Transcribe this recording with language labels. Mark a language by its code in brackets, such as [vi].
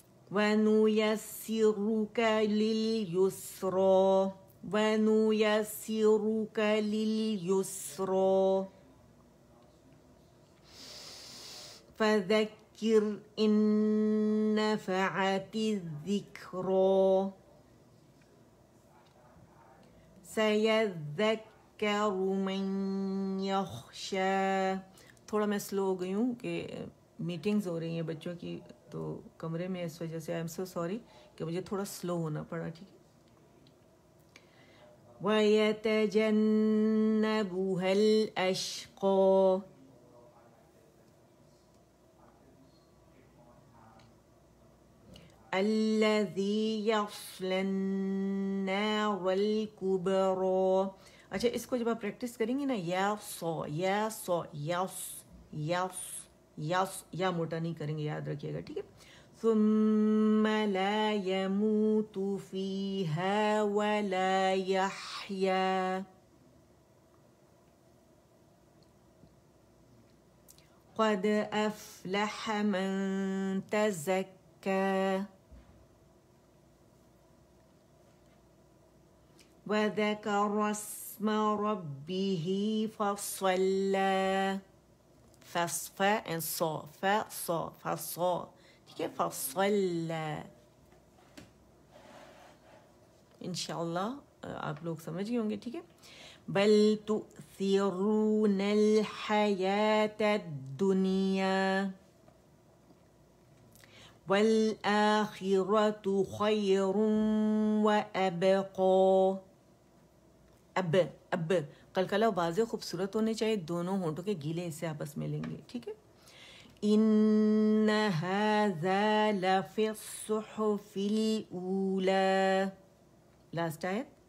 [ar] ونيسرك لليسرى ونيسرك لليسرى فذكر إن نفعت الذكرى سيذكر من يخشى. [ur] تھوڑا میں سلو ہو گئی ہوں کہ میٹنگز ہو رہی ہیں بچوں کی تو کمرے میں، اس وجہ سے [en] I am so sorry [ur] کہ مجھے تھوڑا سلو ہونا پڑا، ٹھیک ہے. [ar] وَيَتَجَنَّبُهَا الْأَشْقَى الَّذِي يَصْلَى النَّارَ الْكُبْرَى. [ur] اچھا، اس کو جب آپ پریکٹس کریں گی نا، یا سو یس یس یا موٹا نہیں کریں گے، یاد رکھیے گا، ٹھیک ہے. [ar] ثم لا يموت فيها ولا يحيا قد أفلح من تزكى وذكر اسم ربه فصلى. [ur] فا and صا، فصا، ٹھیک ہے، فصلى. انشاءاللہ آپ لوگ سمجھ گئے ہوں گے، ٹھیک ہے. [ar] بل تؤثرون الحیاة الدنیا والآخرة خیر وأبقى. [ur] اب قلقلہ واضح خوبصورت ہونے چاہیے، دونوں ہونٹوں کے گیلے حصے آپس میں لیں گے، ٹھیک ہے. [ar] ان هذا لفی الصحف الاولی. [ur] لاسٹ آیت.